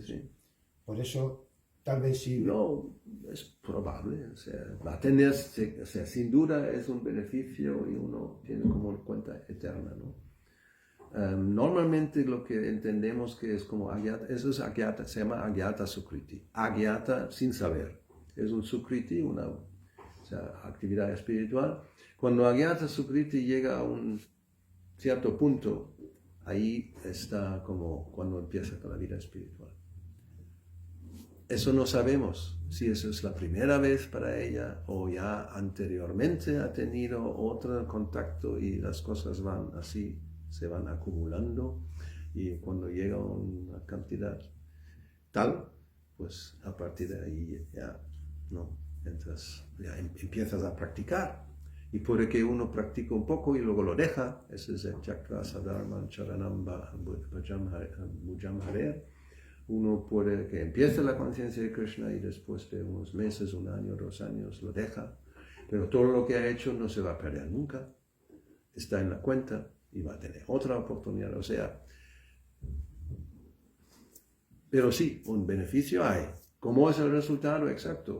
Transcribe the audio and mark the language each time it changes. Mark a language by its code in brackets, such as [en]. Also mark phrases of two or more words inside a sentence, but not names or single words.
[es] Por eso, tal vez sí. No, es probable. O sea, va a tener, sin duda es un beneficio y uno tiene como cuenta eterna, ¿no? Normalmente lo que entendemos que es como agyata, eso es agyata, se llama [sa] agyata sukriti. [es] Agyata sin saber. Es un sukriti, una actividad espiritual. Cuando [sa] agyata sukriti [es] llega a un cierto punto, ahí está como cuando empieza con la vida espiritual. Eso no sabemos si eso es la primera vez para ella o ya anteriormente ha tenido otro contacto y las cosas van así, se van acumulando y cuando llega una cantidad tal, pues a partir de ahí ya no entras, ya empiezas a practicar y puede que uno practique un poco y luego lo deja. Ese es el [sa] chakra sadharma charanam bhujam harer. [es] Uno puede que empiece la conciencia de Krishna y después de unos meses, un año, 2 años, lo deja. Pero todo lo que ha hecho no se va a perder nunca. Está en la cuenta y va a tener otra oportunidad. O sea, Pero sí, un beneficio hay. ¿Cómo es el resultado exacto?